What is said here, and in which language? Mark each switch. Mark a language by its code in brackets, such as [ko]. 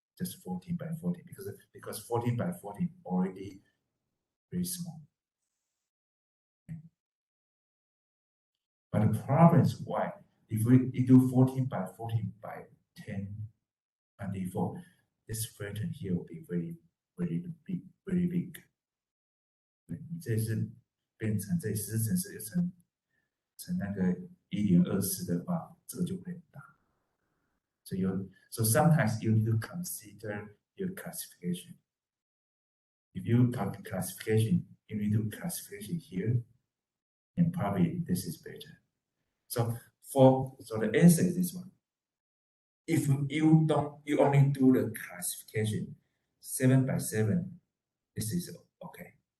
[en] Just 14x14 because 14x14 already very small. Okay. But the problem is why if we do 14x14 by 1024, this flatten here will be very big. [zh] 这是变成这10乘10乘那个1.24的话，这个就会很大。 [en] So sometimes you need to consider your classification. If you classification you need to classification here, and probably this is better. So the answer is this one. If you only do the classification 7 by 7, this is okay.